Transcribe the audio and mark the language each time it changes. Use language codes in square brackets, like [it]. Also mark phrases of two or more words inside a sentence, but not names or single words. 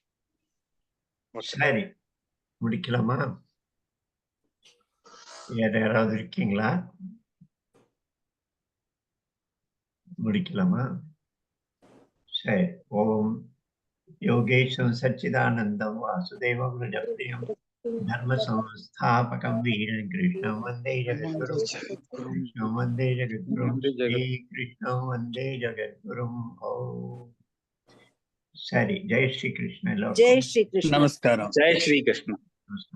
[ta] சரி, முடிக்கலாமா? யாராவது இருக்கீங்களா? முடிக்கலாமா? [sa] சரி. ओम् योगेशं सच्चिदानन्दं वासुदेवं रजप्रियं धर्म संस्थापकं वीरं कृष्णं वन्दे जगद्गुरुं, कृष्णं वन्दे जगद्गुरुं, श्री कृष्णं वन्दे जगद्गुरुं। [hi] ओम सरी, जय श्री कृष्ण। जय श्री कृष्ण। [ta] நமஸ்காரம். [hi] जय श्री कृष्ण.